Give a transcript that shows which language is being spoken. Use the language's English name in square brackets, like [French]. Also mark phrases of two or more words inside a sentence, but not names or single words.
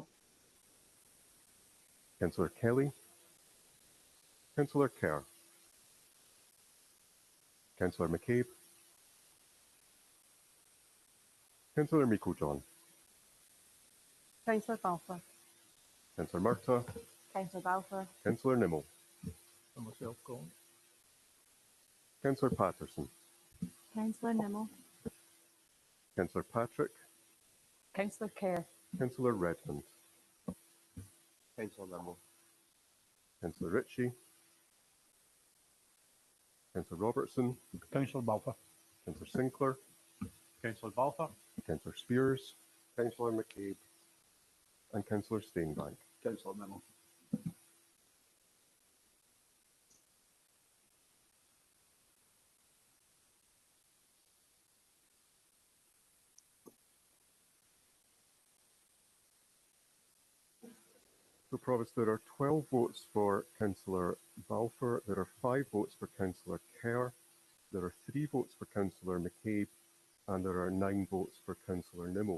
[English] Councillor Kelly. Councillor Kerr. Councillor McCabe. Councillor Meiklejohn. Councillor Balfour. Councillor Murtagh. Councillor Balfour. Councillor Nimmo. And myself going. Councillor Patterson. Councillor Nimmo. Councillor Patrick. Councillor Kerr. Councillor Redmond. Councillor Nimmo. Councillor Ritchie. Councillor Robertson. Councillor Balfour. Councillor Sinclair. Councillor Balfour. Councillor Spears. Councillor McCabe. And Councillor Steenbank. Councillor Nimmo. So, Provost, there are 12 votes for Councillor Balfour, there are 5 votes for Councillor Kerr, there are 3 votes for Councillor McCabe, and there are 9 votes for Councillor Nimmo.